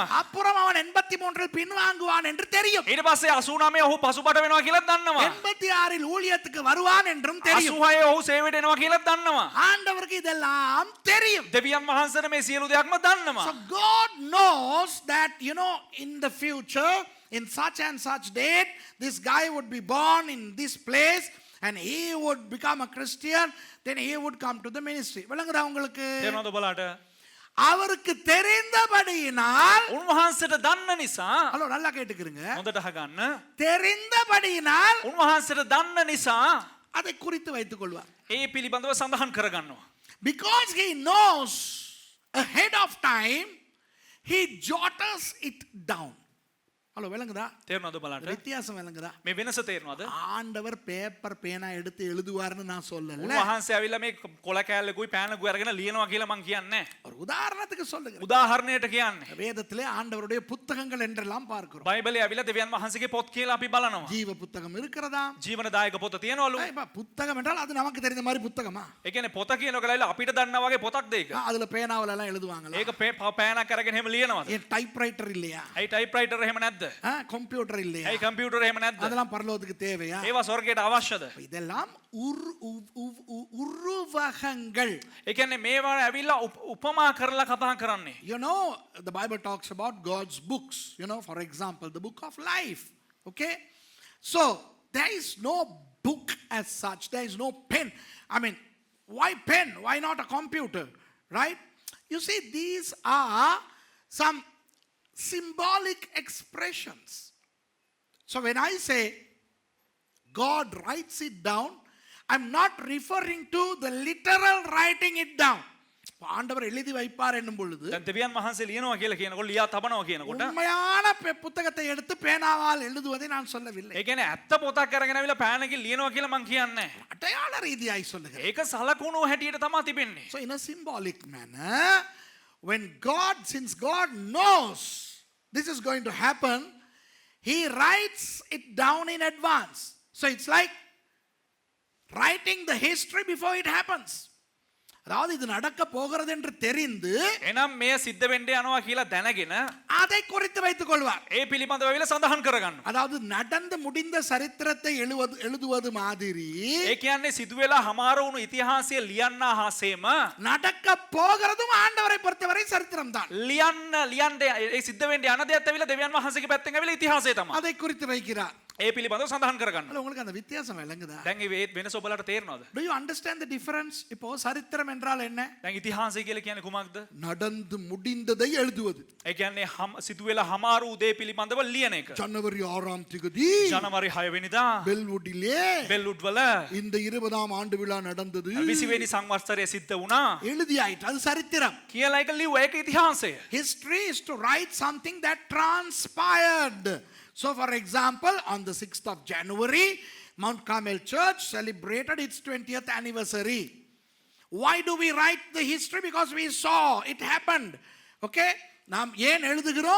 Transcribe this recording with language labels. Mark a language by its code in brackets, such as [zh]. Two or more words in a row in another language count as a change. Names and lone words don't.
[ta] அப்புறம் அவன் 83 பின்வாங்குவான் என்று தெரியும். [si] ඊට පස්සේ 89 ඔහු පසුබට වෙනවා කියලා දන්නවා. [ta] 86 ஊழியத்துக்கு வருவான் என்றும் தெரியும். [si] 86 ඔහු සේවයට එනවා කියලා දන්නවා. [ta] ஆண்டவருக்கு இதெல்லாம் தெரியும். [si] දෙවියන් වහන්සේට මේ සියලු දෙයක්ම දන්නවා. [en] So God knows that, you know, in the future, in such and such date, this guy would be born in this place and he would become a Christian, then he would come to the ministry. [ta] விளங்குதா உங்களுக்கு? [si] තේරෙනවද ඔබලාට? [ta] அவருக்கு தெரிந்தபடியினால், [si] උන්වහන්සේට දන්න නිසා [ta] ஹலோ நல்லா கேட்டுக்கிறீங்க, [si] හොඳට අහගන්න. [ta] தெரிந்தபடியினால் [si] උන්වහන්සේට දන්න නිසා [ta] அதை குறித்து வைத்துக் கொள்வார். [si] ඒ පිළිබඳව සඳහන් කරගන්නවා. [en] Because he knows ahead of time, he jotters it down. [ta] ஹலோ விளங்குதா? [si] තේරෙනවද ඔබලාට? [ta] வித்தியாசம் விளங்குதா? [si] මේ වෙනස තේරෙනවද? [ta] ஆண்டவர் பேப்பர் பேனா எடுத்து எழுதுவார்னு நான் சொல்லல. [si] උන්වහන්සේ ඇවිල්ලා මේ කොළ කෑල්ලකුයි පෑනකුයි අරගෙන ලියනවා කියලා මං කියන්නේ. [ta] ஒரு உதாரணத்துக்கு சொல்லுங்க. [si] උදාහරණයට කියන්නේ. [ta] வேதத்திலே ஆண்டவருடைய புத்தகங்கள் என்றெல்லாம் பார்க்கிறோம். [si] බයිබලයේ ඇවිල්ලා දෙවියන් වහන්සේගේ පොත් කියලා අපි බලනවා. [ta] ஜீவ புத்தகம் இருக்கிறதா? [si] ජීවනදායක පොත තියෙනවලු. [ta] புத்தகம் என்றால் அது நமக்கு தெரிந்த மாதிரி புத்தகமா? [si] ඒ කියන්නේ පොත කියනකොට අපිට දන්නා වගේ පොතක්ද ඒක? [ta] அதுல பேனாவல எல்லாம் எழுதுவாங்களா? [si] ඒක පෑනක් අරගෙන එහෙම ලියනවද? [ta] ஏன் டைப்ரைட்டர் இல்லையா? [si] ඇයි ටයිප්රයිටර් එහෙම නැද්ද? නැද්ද? [ta] கம்ப்யூட்டர் இல்லையா? [si] ඇයි කම්පියුටර් එහෙම නැද්ද? [ta] அதெல்லாம் பரலோகத்துக்கு தேவையா? [si] ඒවා ස්වර්ගයට අවශ්‍යද? [ta] இதெல்லாம் உருவகங்கள். [si] ඒ කියන්නේ මේවා ඇවිල්ලා උපමා කරලා කතා කරන්නේ. [en] You know, the Bible talks about God's books. You know, for example, the book of life. Okay? So, there is no book as such. There is no pen. I mean, why pen? Why not a computer? Right? You see, these are some symbolic expressions. So, when I say God writes it down, I'm not referring to the literal writing it down. [ta] ஆண்டவர் எழுதி வைப்பார் என்னும் பொழுது [si] දැන් දෙවියන් වහන්සේ ලියනවා කියලා කියනකොට ලියා තබනවා කියනකොට [ta] உண்மையான புத்தகத்தை எடுத்து பேனாவால் எழுதுவதை நான் சொல்லவில்லை. [si] ඒ කියන්නේ ඇත්ත පොතක් අරගෙන ආවිලා පෑනකින් ලියනවා කියලා මං කියන්නේ. [ta] அடையாள ரீதியாய் சொல்லுகிறேன். [si] ඒක සලකුණු හැටියට තමයි තිබෙන්නේ. [en] So in a symbolic manner, since God knows this is going to happen, he writes it down in advance. So it's like writing the history before it happens. [ta] அதாவது இது நடக்க போகிறது என்று தெரிந்து [si] එනම් මේ සිද්ධ වෙන්න යනවා කියලා දැනගෙන [ta] அதை குறித்து வைத்துக் கொள்வார். [si] ඒ පිළිබඳව වෙලා සඳහන් කරගන්නවා. [ta] அதாவது நடந்து முடிந்த சரித்திரத்தை எழுதுவது மாதிரி [si] ඒ කියන්නේ සිදුවෙලා හමාර වුණු ඉතිහාසය ලියන්නා හාසේම [ta] நடக்க போகிறதும் ஆண்டவரை பொறுத்தவரை சரித்திரம் தான். [si] ලියන්න ඒ සිද්ධ වෙන්න යන දේත් ඇවිල්ලා දෙවියන් වහන්සේගේ පැත්තෙන් ඇවිල්ලා ඉතිහාසය තමයි. [ta] அதை குறித்து வைக்கிறார். [si] ඒ පිළිබඳව සඳහන් කරගන්නවා. [ta] அல்ல உங்களுக்கு அந்த வித்தியாசம் விளங்குதா? [si] දැන් මේ වෙනස ඔබලට තේරෙනවද? [en] Do you understand the difference? [ta] இப்போ சரித்திரம் என்றால் என்ன? [si] දැන් ඉතිහාසය කියලා කියන්නේ කුමක්ද? [ta] நடந்து முடிந்ததை எழுதுவது. [si] ඒ කියන්නේ සිදුවෙලා හමාර වූ දේ පිළිබඳව ලියන එක. [ta] ஜனவரி 6ஆம் தேதி [si] ජනවාරි 6 වෙනිදා [ta] பெல்வுட்டிலே [si] බෙල්වුඩ් වල [ta] இந்த 20ஆம் ஆண்டு விழா நடந்தது. [si] 20 වෙනි සංවත්සරය සිද්ධ වුණා. [ta] எழுதியாயிற்று. அது சரித்திரம். [si] කියලා එක ලිව්වා. ඒක ඉතිහාසය. [en] History is to write something that transpired. So for example, on the 6th of January, Mount Carmel Church celebrated its 20th anniversary. Why do we write the history? Because we saw it happened. [ta] Okay? நாம் ஏன் எழுதுகிறோம்?